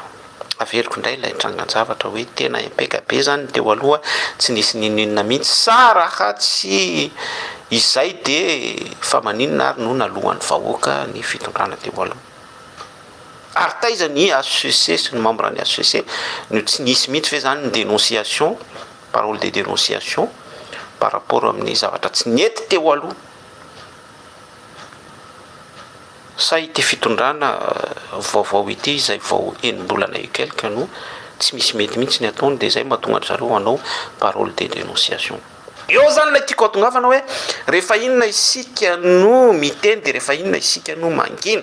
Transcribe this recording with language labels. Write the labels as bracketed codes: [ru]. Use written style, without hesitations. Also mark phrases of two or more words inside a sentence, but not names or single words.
[mg] Averiko indray ilay trangan-javatra hoe tena impecque be zany teo aloha, tsy nisy ninina mihitsy sa raha tsy izay de fa maninona ary no nalohan'ny vahoaka ny fitondrana teo aloha. Ary taiza ny ACC sy ny membre ny ACC no tsy nisy mihitsy fe zany ny dénonciation, [fr] parole de dénonciation par rapport [mg] amin'ny zavatra tsy nety teo aloha. Sa ity fitondrana vaovao ity izay vao enim-bolana io quelque no tsy misy mety mihitsy ny ataony de zay mahatonga zareo anao [fr] parole de dénonciation. [mg] Eo zany lay tiako atongavana hoe rehefa inona isika no miteny de rehefa inona isika no mangina.